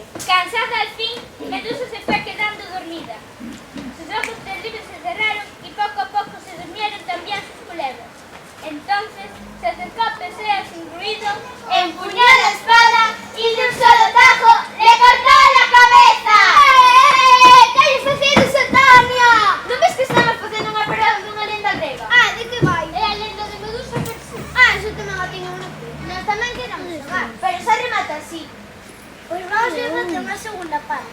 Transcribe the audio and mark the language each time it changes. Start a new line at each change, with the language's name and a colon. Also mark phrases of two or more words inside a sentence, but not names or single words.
Spanish: Cansada al fin, Medusa se fue quedando dormida. Sus ojos terribles se cerraron y poco a poco se durmieron también sus culebras. Entonces se acercó a Perseo sin ruido, Empuñó la espada y de un solo tajo le cortó la cabeza.
Galician: Que hai facendo Satania? Non ves que estamos facendo unha parada dunha lenda grega? De que vai? É a lenda de Medusa e Perseo. Eso tamén a teño no cu. Nós tamén queremos xogar. Pero xa remata así. Pois vamos a facer unha segunda parte.